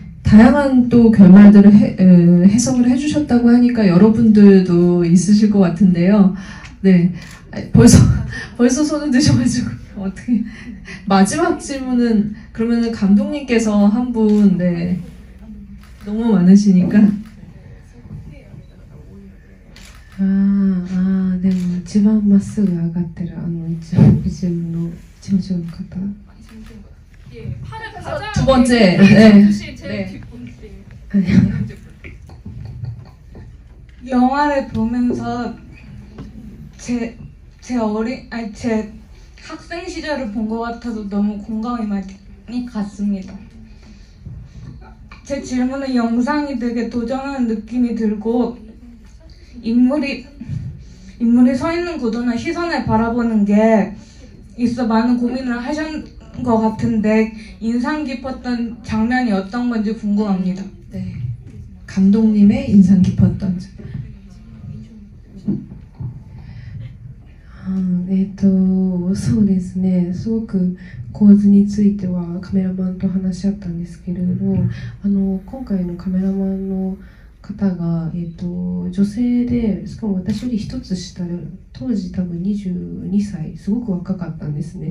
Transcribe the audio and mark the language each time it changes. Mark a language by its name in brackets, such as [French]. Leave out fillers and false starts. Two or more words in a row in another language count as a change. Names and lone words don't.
[Korean] 다양한 또 결말들을 해석을 해주셨다고 하니까 여러분들도 있으실 것 같은데요. 네, 벌써 손을 드셔가지고 어떻게 마지막 질문은 그러면은 감독님께서 한 분, 네, 너무 많으시니까. [Japanese] でも一番まっすぐ上がってる一部の事務所の方。 [Korean] 두 번째, 네. 영화를 보면서 제 학생 시절을 본 것 같아서 너무 공감이 많이 갔습니다. 제 질문은 영상이 되게 도전하는 느낌이 들고 인물이 서 있는 구도나 시선을 바라보는 게 있어 많은 고민을 하셨 것 같은데 인상 깊었던 장면이 어떤 건지 궁금합니다. 네, 감독님의 인상 깊었던. [Japanese] そうですね、すごく構図についてはカメラマンと話し合ったんですけれども、今回のカメラマンの方が、女性で、しかも私より一つ下で、当時多分22歳、すごく若かったんですね。